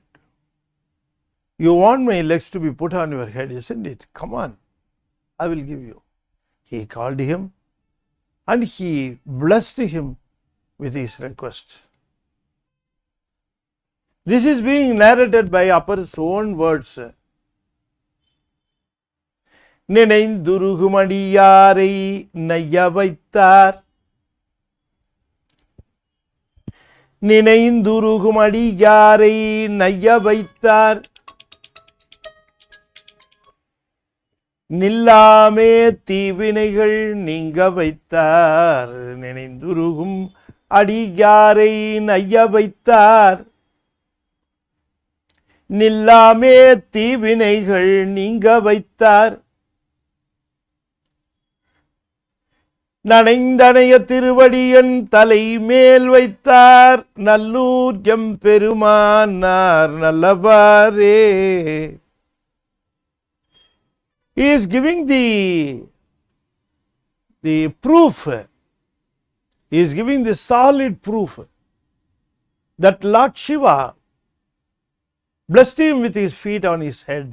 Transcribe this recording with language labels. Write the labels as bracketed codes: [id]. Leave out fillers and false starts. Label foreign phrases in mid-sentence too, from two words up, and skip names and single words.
[en] You want my legs to be put on your head, isn't it? Come on, I will give you. He called him and he blessed him with his request. This is being narrated by Appar's own words. [ta] நினைந்துருகும் அடியாரை நைய வைத்தார். நினைந்துருகும் அடியாரை நைய வைத்தார். நில்லாமே தீவினைகள் நீங்க வைத்தார். நினைந்துருகும் அடியாரை நைய வைத்தார். நில்லாமே தீவினைகள் நீங்க வைத்தார். நனைந்தனைய திருவடியன் தலை மேல் வைத்தார். நல்லூர் எம் பெருமானார் நல்லவாரே. [en] He is giving the proof. He is giving the solid proof that Lord Shiva blessed him with his feet on his head.